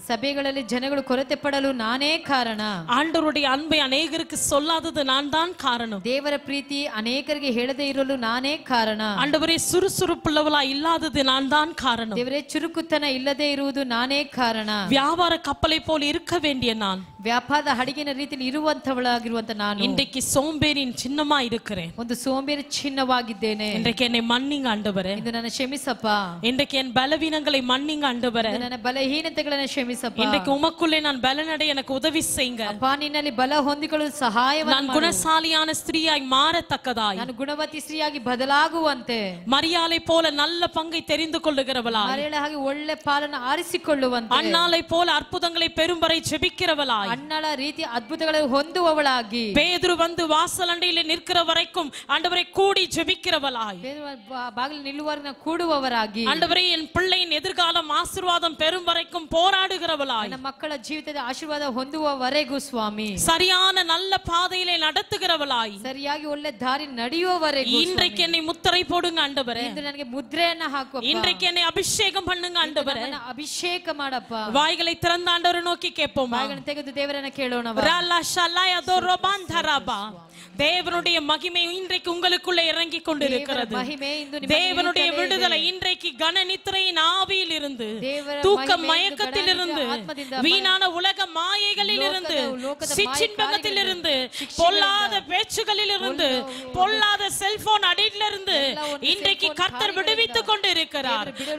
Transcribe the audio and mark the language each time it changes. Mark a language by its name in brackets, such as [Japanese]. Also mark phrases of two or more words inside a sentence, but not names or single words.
[Kannada] ಸಭೆಗಳಲ್ಲಿ ಜನಗಳು ಕೊರತೆ ಪಡಲು ನಾನೇ ಕಾರಣ. [Tamil] ஆண்டவருடைய அன்பை அநேகருக்கு சொல்லாதது நான் தான் காரணம். [Kannada] ದೇವರ ಪ್ರೀತಿ ಅನೇಕರಿಗೆ ಹೇಳದೇ ಇರಲು ನಾನೇ ಕಾರಣ. [Tamil] ஆண்டவரே சுறுசுறுப்புள்ளவளா இல்லாதது நான் தான் காரணம். [Kannada] ದೇವರೇ ಚುರುಕುತನ ಇಲ್ಲದೆ ಇರುವುದು ನಾನೇ ಕಾರಣ. [Tamil] வியாபார கப்பலை போல் இருக்க வேண்டிய நான் [Kannada] ವ್ಯಾಪಾರದ ಹಡಗಿನ ರೀತಿಯಲ್ಲಿ ಇರುವಂತವಳಾಗಿರುವಂತ ನಾನು [Tamil] இன்றைக்கு சோம்பேறியின் சின்னமா இருக்கிறேன். [Kannada] ಒಂದು ಸೋಂಬೇರಿ ಚಿನ್ನವಾಗಿದ್ದೇನೆ. [Tamil] இன்றைக்கு என்னை மன்னிங்க ஆண்டவரே. [Kannada] ಇಂದು ನನ್ನ ಕ್ಷಮಿಸಪ್ಪ. [Tamil] இன்றைக்கு என் பலவீனங்களை மன்னிங்க ஆண்டவரே. [Kannada] ಇಂದು ನನ್ನ ಬಲಹೀನತೆಗಳನ್ನು ಕ್ಷಮಿಸಪ್ಪ. [Tamil] இன்றைக்கு உமக்குள்ளே நான் பலனடைய எனக்கு உதவி செய்யுங்க. [Kannada] ಅಪ್ಪ ನಿನ್ನಲ್ಲಿ ಬಲ ಹೊಂದಿಕೊಳ್ಳಲು ಸಹಾಯವನ್ನು [Tamil] நான் குணசாலியான ஸ்திரீயாய் மாறத்தக்கதாய், [Kannada] ನಾನು ಗುಣವತಿ ಸ್ತ್ರೀಯಾಗಿ ಬದಲಾಗುವಂತೆ, [Tamil] மரியாளை போல நல்ல பங்கை தெரிந்து கொள்ளுகிறவளாய், [Kannada] ಮರೆಯಳ ಹಾಗೆ ಒಳ್ಳೆ ಪಾಲನ್ನು ಆರಿಸಿಕೊಳ್ಳುವಂತೆ, [Tamil] அன்னாளை போல அற்புதங்களை பெரும் வரை ஜெபிக்கிறவளாய், [Kannada] ಅಣ್ಣಳ ರೀತಿ ಅದ್ಭುತಗಳನ್ನು ಹೊಂದುವವಳಾಗಿ, [Tamil] பேதுரு வந்து வாசலண்டையிலே நிற்கிற வரைக்கும் ஆண்டவரை கூடி ஜெபிக்கிறவளாய், [Kannada] ಬಾಗಿಲು ನಿಲ್ಲುವವರನ್ನ ಕೂಡುವವರಾಗಿ, [Tamil] ஆண்டவரே என் பிள்ளையின் எதிர்காலம் ஆசீர்வாதம் பெரும் வரைக்கும் போராடுகிறவளாய், [Kannada] ನನ್ನ ಮಕ್ಕಳ ಜೀವಿತದ ಆಶೀರ್ವಾದ ಹೊಂದುವವರೆಗೂ ಸ್ವಾಮಿ [Tamil] சரியான நல்ல பாதையிலே நடத்துகிறவளாய், [Kannada] ಸರಿಯಾಗಿ ಒಳ್ಳೆ ದಾರಿ ನಡೆಯುವವರೆಗೂ [Tamil] இன்றைக்கு என்னை முத்திரை போடுங்க ஆண்டவரே. [Kannada] ಇಂದು ನನಗೆ ಮುದ್ರೆಯನ್ನ ಹಾಕು. [Tamil] இன்றைக்கு என்னை அபிஷேகம் பண்ணுங்க ஆண்டவரே. [Kannada] ಅಭಿಷೇಕ ಮಾಡಪ್ಪ. [Tamil] வாய்களை திறந்த ஆண்டவரை நோக்கி கேட்போமா? [Kannada] ಬಾಗಿಲನ್ನು ತೆಗೆದು ದೇವರನ್ನ ಕೇಳೋಣ. [Tamil] தேவனுடைய மகிமை இன்றைக்கு உங்களுக்குள்ளே இறங்கி கொண்டிருக்கிறது. தேவனுடைய விடுதலை இன்றைக்கு கன நித்திரையின் ஆவியில் இருந்து, தூக்க மயக்கத்தில் இருந்து, வீணான உலக மாயைகளில் இருந்து, சிற்றின்பகத்தில் இருந்து, பொல்லாத பேச்சுகளில் இருந்து, பொல்லாத செல்போன் அடியில் இருந்து இன்றைக்கு கர்த்தர் விடுவித்துக் கொண்டிருக்கிறார்.